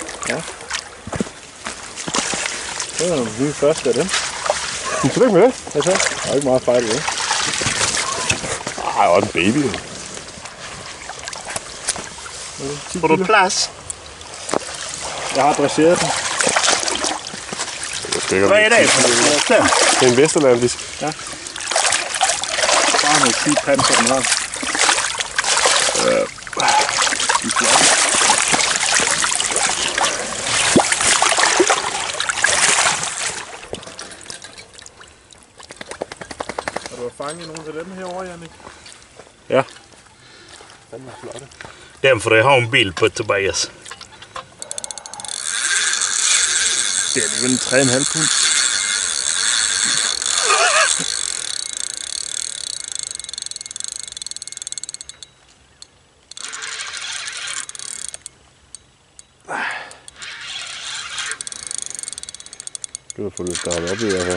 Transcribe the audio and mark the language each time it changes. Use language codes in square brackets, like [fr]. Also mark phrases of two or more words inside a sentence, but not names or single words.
[da] Det var den første af dem. Men tillykke med det. Hvad så? Der er ikke meget fejl i det. Ej, også en baby. Får du plads? Jeg har dresseret den. [sv] Vad är det för något? [da] Det er en vestatlantisk. Bare noget sygt panser, den har. Har du fanget nogen af dem herovre, Jannik? Ja. Den er flotte. [sv] Den får du ha en bild på, Tobias. [da] Det er alligevel en 3,5 pund. Du har fået løftet ham op i hvert fald.